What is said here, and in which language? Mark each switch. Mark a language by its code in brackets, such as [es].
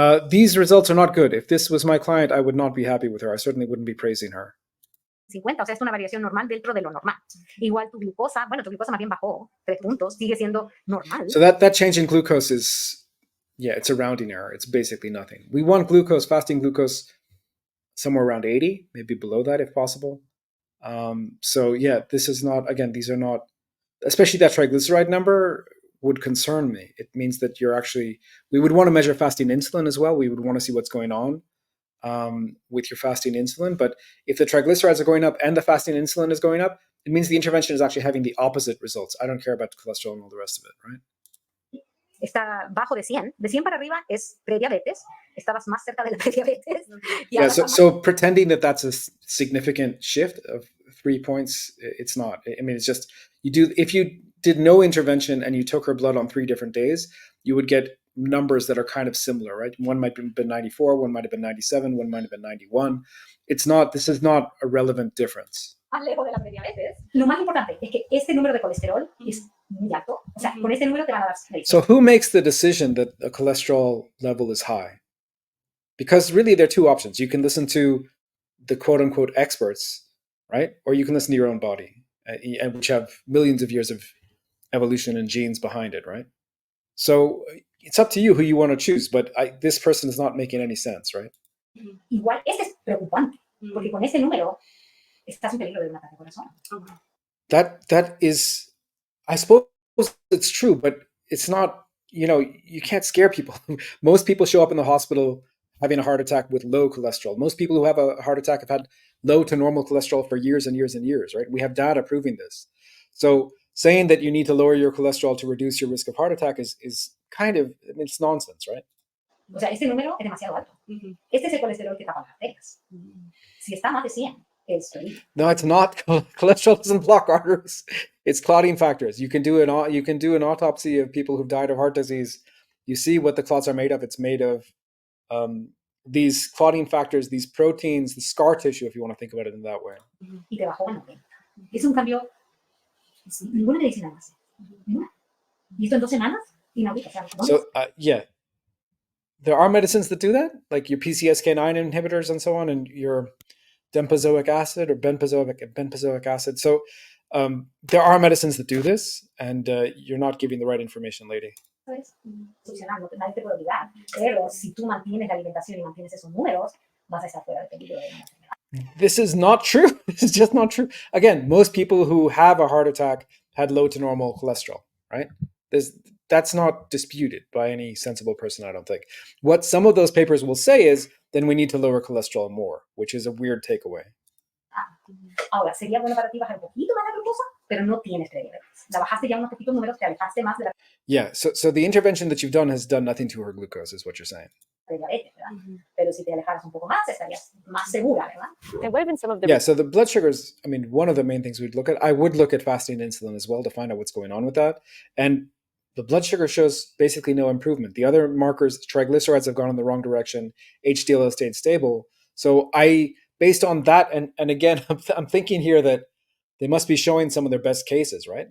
[en] These results are not good. If this was my client, I would not be happy with her. I certainly wouldn't be praising her. [es] 50, o sea, es una variación normal dentro de lo normal. Igual tu glucosa más bien bajó 3 puntos, sigue siendo normal. [en] So that change in glucose is, it's a rounding error. It's basically nothing. We want fasting glucose somewhere around 80, maybe below that if possible. This is not, again, these are not, especially that triglyceride number would concern me. It means that we would want to measure fasting insulin as well. We would want to see what's going on with your fasting insulin. But if the triglycerides are going up and the fasting insulin is going up, it means the intervention is actually having the opposite results. I don't care about cholesterol and all the rest of it, right? [es] Está bajo de 100. De 100 para arriba es prediabetes. Estabas más cerca de la prediabetes. [en] So pretending that that's a significant shift of 3 points, it's not. I mean, it's just, if you did no intervention and you took her blood on 3 different days, you would get numbers that are kind of similar, right? One might have been 94, one might have been 97, one might have been 91. This is not a relevant difference. [es] Más lejos de la prediabetes. Lo más importante es que este número de colesterol es muy alto. O sea, con este número te van a dar medicina. [en] So who makes the decision that a cholesterol level is high? Because really there are 2 options. You can listen to the quote unquote experts, right? Or you can listen to your own body, which have millions of years of evolution and genes behind it, right? So it's up to you who you want to choose, but this person is not making any sense, right? [es] Igual, este es preocupante, porque con este número estás en peligro de un ataque al corazón. [en] That is, I suppose it's true, but it's not, you can't scare people. Most people show up in the hospital having a heart attack with low cholesterol. Most people who have a heart attack have had low to normal cholesterol for years and years and years, right? We have data proving this. So saying that you need to lower your cholesterol to reduce your risk of heart attack is kind of, it's nonsense, right? [es] O sea, este número es demasiado alto. Este es el colesterol que tapa las arterias. Si está más de 100, es peligro. [en] No, it's not. Cholesterol doesn't block arteries. It's clotting factors. You can do an autopsy of people who've died of heart disease. You see what the clots are made of. It's made of these clotting factors, these proteins, the scar tissue, if you want to think about it in that way. [es] Y te bajó a 90. Es un cambio. Ninguna medicina más. Ninguna. Y esto en 2 semanas. Inaudito. [en] So, there are medicines that do that, like your PCSK9 inhibitors and so on, and your benpezoic acid or benpezoic acid. So there are medicines that do this, and you're not giving the right information, lady. [es] Funcionando, nadie te puede obligar, pero si tú mantienes la alimentación y mantienes esos números, vas a estar fuera del peligro de una enfermedad. [en] This is not true. This is just not true. Again, most people who have a heart attack had low to normal cholesterol, right? That's not disputed by any sensible person, I don't think. What some of those papers will say is, then we need to lower cholesterol more, which is a weird takeaway. [es] Ahora, ¿sería bueno para ti bajar un poquito más la glucosa? pero no tienes prediabetes. La bajaste ya unos poquitos números, te alejaste más de la [en] Yeah. So the intervention that you've done has done nothing to her glucose, is what you're saying. [es] prediabetes, ¿verdad? Pero si te alejaras un poco más, estarías más segura, ¿verdad? [en] And what have been some of the Yeah. So the blood sugars, I mean, one of the main things we'd look at, I would look at fasting insulin as well to find out what's going on with that. And the blood sugar shows basically no improvement. The other markers, triglycerides have gone in the wrong direction. HDL has stayed stable. So based on that, and again, I'm thinking here that they must be showing some of their best cases, right?